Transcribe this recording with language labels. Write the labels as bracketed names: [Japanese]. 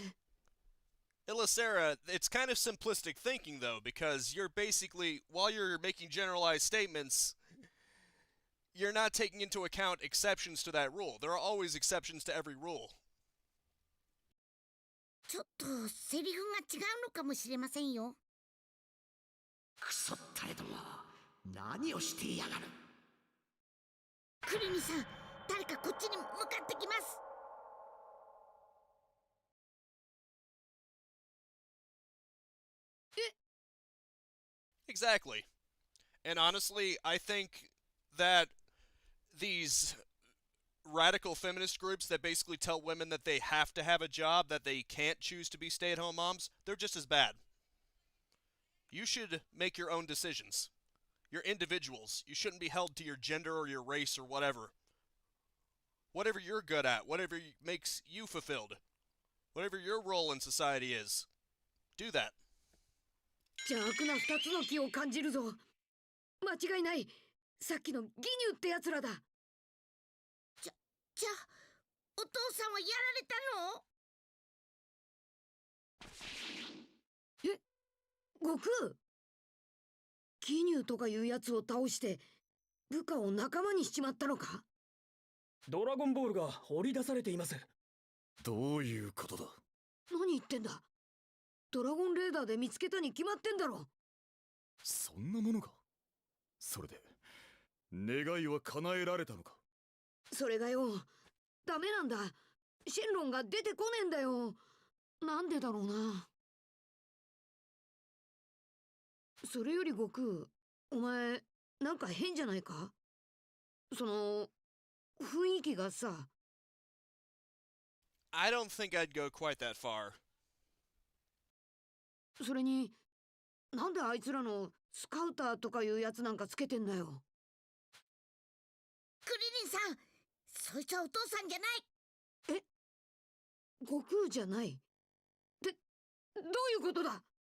[English] Well, Illicera, it's kind of simplistic thinking though, because you're basically, while you're making generalized statements, you're not taking into account exceptions to that rule. There are always exceptions to every rule. [Japanese] ちょっとセリフが違うのかもしれませんよ。クソったれども、何をしてやがる。クリニさん、誰かこっちに向かってきます。 [English] Exactly. And honestly, I think that these radical feminist groups that basically tell women that they have to have a job, that they can't choose to be stay-at-home moms, they're just as bad. You should make your own decisions. You're individuals. You shouldn't be held to your gender or your race or whatever. Whatever you're good at, whatever makes you fulfilled, whatever your role in society is, do that. [Japanese] 邪悪な2つの木を感じるぞ。間違いない。さっきのギニューってやつらだ。じゃあお父さんはやられたの？悟空、ギニューとかいうやつを倒して部下を仲間にしちまったのか？ドラゴンボールが掘り出されています。どういうことだ？何言ってんだ。ドラゴンレーダーで見つけたに決まってんだろ。そんなものが。それで願いは叶えられたのか？それがよ、ダメなんだ。シェンロンが出てこねえんだよ。なんでだろうな。それより悟空、お前なんか変じゃないか？その雰囲気がさ。 [English] I don't think I'd go quite that far. [Japanese] それに、なんであいつらのスカウターとかいうやつなんかつけてんだよ。クリリンさん、そいつはお父さんじゃない。悟空じゃない。どういうことだ？